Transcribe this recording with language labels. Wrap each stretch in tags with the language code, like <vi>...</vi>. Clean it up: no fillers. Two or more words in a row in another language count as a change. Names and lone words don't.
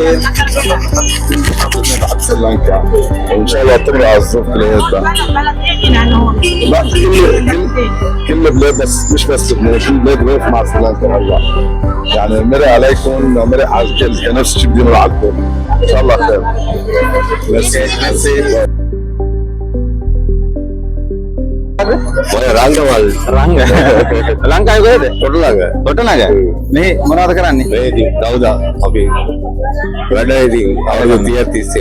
<ar>بحب سريلانكا وان شاء الله تمرق على الظروف كلياتها. لا كل البلاد بس مش بس لبنان كل البلاد واقف مع سريلانكا هلا يعني مرق عليكم ومرق على الكل كان نفس الشيء بدينا معكم ان شاء الله خير.</ar> <si>ලංකාවේ කොහෙද? කොටලඟ. මේ මොනවද කරන්නේ? මේ ඉතින් දවදා අපි වැඩ ඉතින් අවුරුදු 30 තිස්සේම</si>